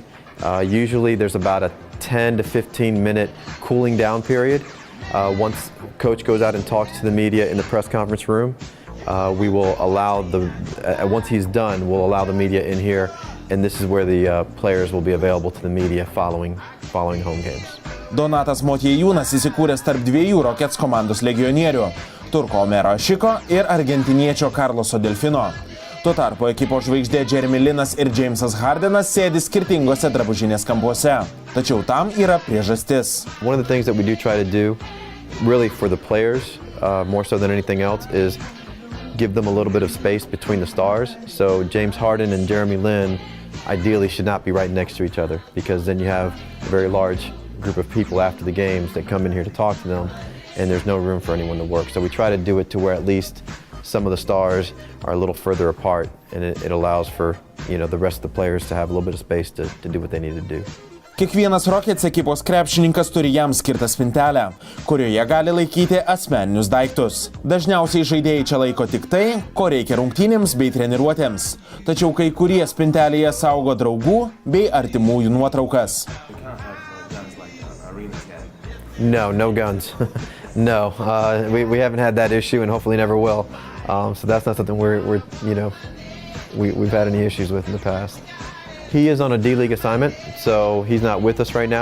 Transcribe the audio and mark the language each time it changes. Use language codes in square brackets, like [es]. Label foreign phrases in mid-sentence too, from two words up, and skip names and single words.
[en] Usually there's about a 10 to 15-minute cooling down period. Once coach goes out and talks to the media in the press conference room, we will allow once he's done, we'll allow the media in here. And this is where the players will be available to the media following home games. [lt] Donatas Motiejūnas įsikūręs tarp 2 Rockets komandos legionierių – turko Omero Ašiko ir argentiniečio Carloso Delfino. Tuo tarpu ekipos žvaigždė Jeremy Linas ir Jamesas Hardenas sėdi skirtingose drabužinės kampuose. Tačiau tam yra priežastis. [en] One of the things that we do try to do, really for the players, more so than anything else, is give them a little bit of space between the stars. So James Harden and Jeremy Lin ideally should not be right next to each other, because then you have a very large group of people after the games that come in here to talk to them, and there's no room for anyone to work. So we try to do it to where at least some of the stars are a little further apart, and it allows for, the rest of the players to have a little bit of space to do what they need to do. [lt] Kiekvienas Rockets ekipos krepšininkas turi jam skirtą spintelę, kurioje gali laikyti asmeninius daiktus. Dažniausiai žaidėjai čia laiko tik tai, ko reikia rungtynėms bei treniruotėms. Tačiau kai kurie spintelėje saugo draugų bei artimųjų nuotraukas. [en] No guns. No, we haven't had that issue and hopefully never will. So that's not something we've had any issues with in the past. He is on a D-League assignment, so he's not with us right now.